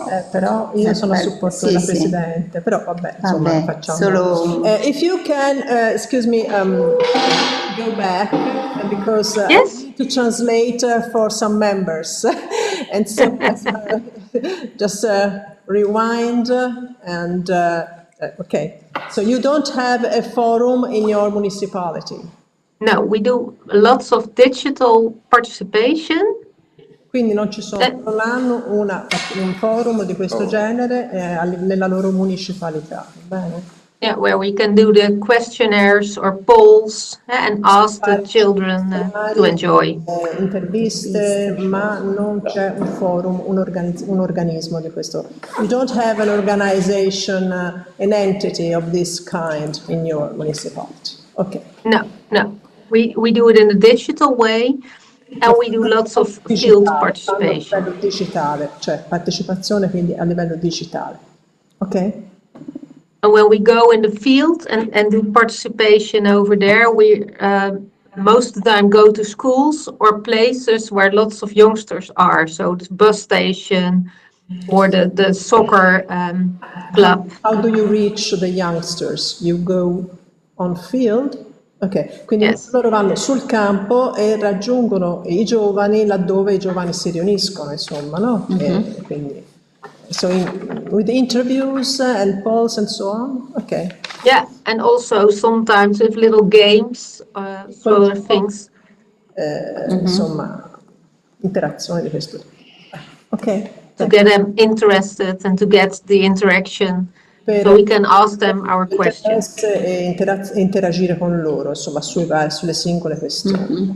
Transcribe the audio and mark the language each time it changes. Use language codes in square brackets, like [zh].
[it] Però io sono a supporto della Presidente, però vabbè, insomma, facciamo. Solo... [en] if you can, excuse me, go back, because yes? I need to translate for some members. And so just rewind and, okay. So you don't have a forum in your municipality? No, we do lots of digital participation. [it] Quindi non ci sono l'anno un forum di questo genere nella loro municipalità, bene? [en] Yeah, where we can do the questionnaires or polls and ask the children to enjoy. [it] Interviste, ma non c'è un forum, un organismo di questo. [en] You don't have an organization, an entity of this kind in your municipality. Okay. No. We do it in a digital way. And we do lots of field participation. [it] A livello digitale, cioè partecipazione quindi a livello digitale. Ok? [en] And when we go in the field and do participation over there, we most of the time go to schools or places where lots of youngsters are. So the bus station or the soccer club. How do you reach the youngsters? You go on field? [it] Ok, quindi loro vanno sul campo e raggiungono i giovani laddove i giovani si riuniscono, insomma, no? [en] Quindi, so with interviews and polls and so on? Ok. Yeah, and also sometimes with little games, other things. [it] Insomma, interazione di questo. Ok. [en] To get them interested and to get the interaction. So we can ask them our questions. [it] E interagire con loro, insomma, sulle singole questioni.